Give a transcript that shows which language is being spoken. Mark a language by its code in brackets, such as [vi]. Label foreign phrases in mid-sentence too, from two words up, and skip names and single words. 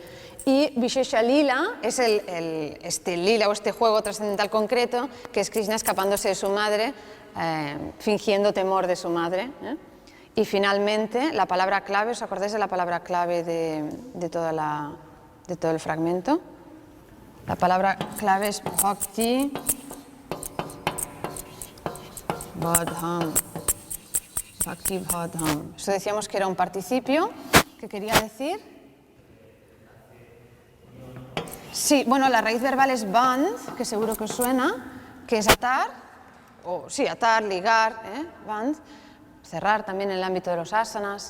[es] Y Vishesha Lila es este lila o este juego trascendental concreto, que es Krishna escapándose de su madre fingiendo temor de su madre. Y finalmente, la palabra clave, ¿os acordáis de la palabra clave de todo el fragmento? La palabra clave es [sa] भक्ति बद्धम्. भक्ति बद्धम्. [es] Esto decíamos que era un participio. ¿Qué quería decir? Sí, bueno, la raíz verbal es band, que seguro que os suena, que es atar, atar, ligar, band, cerrar también en el ámbito de los asanas.